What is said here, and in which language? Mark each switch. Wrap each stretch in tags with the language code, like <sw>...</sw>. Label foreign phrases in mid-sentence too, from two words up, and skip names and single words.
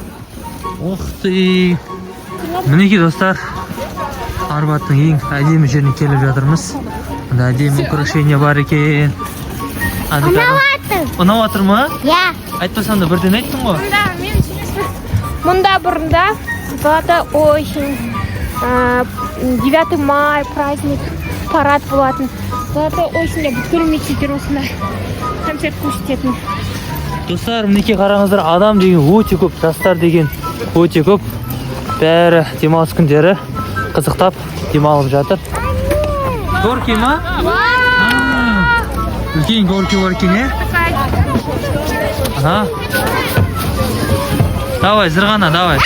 <kk>Оқты. Мінекей достар, арбаттың ең әдемі жеріне келіп жатырмыз. Әдемі украшение бар екен. Ұнап отыр ма? Айтпасам да бірден айттың ғой. Мұнда бұрында</kk> <ru>была очень 9 май праздник,</ru> <kk>парад болатын. Была осында бүткіл мектептер осында концерт көрсететін. Достар, мінекей қараңыздар, адам деген өте көп, жастар деген өте көп. Бәрі демалыс күндері қызықтап демалып жатыр. Горки ма? Үлкен горки бар екен, Давай, зырғана, давай.</kk>